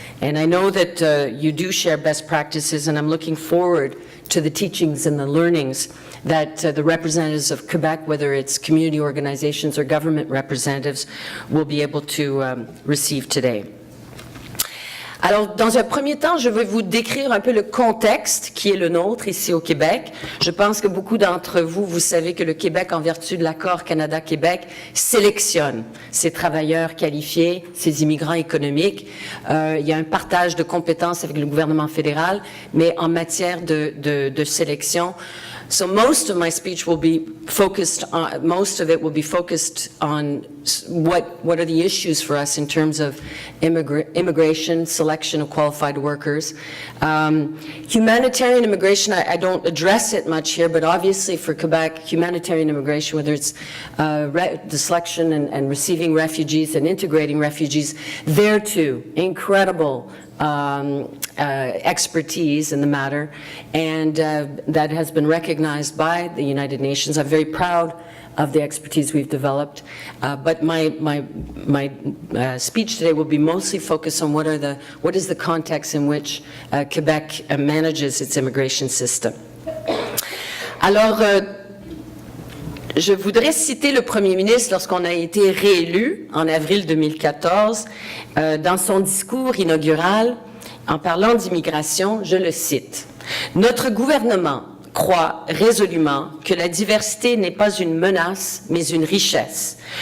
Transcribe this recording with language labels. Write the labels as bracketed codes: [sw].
[en] And I know that you do share best practices, and I'm looking forward to the teachings and the learnings that the representatives of Quebec, whether it's community organizations or government representatives, will be able to receive today. [fr] Alors, dans un premier temps, je vais vous décrire un peu le contexte qui est le nôtre ici au Québec. Je pense que beaucoup d'entre vous, vous savez que le Québec, en vertu de l'accord Canada-Québec, sélectionne ses travailleurs qualifiés, ses immigrants économiques. Il y a un partage de compétences avec le gouvernement fédéral, mais en matière de sélection, [en] So most of my speech will be focused on, most of it will be focused on what are the issues for us in terms of immigration, selection of qualified workers. Humanitarian immigration, I don't address it much here, but obviously for Quebec, humanitarian immigration, whether it's the selection and receiving refugees and integrating refugees, there too, incredible expertise in the matter, and that has been recognized by the United Nations. I'm very proud of the expertise we've developed, but my speech today will be mostly focused on what is the context in which Quebec manages its immigration system. [fr] Alors, je voudrais citer le Premier ministre lorsqu'on a été réélu en avril 2014 dans son discours inaugural en parlant d'immigration, je le cite. « Notre gouvernement croit résolument que la diversité n'est pas une menace, mais une richesse.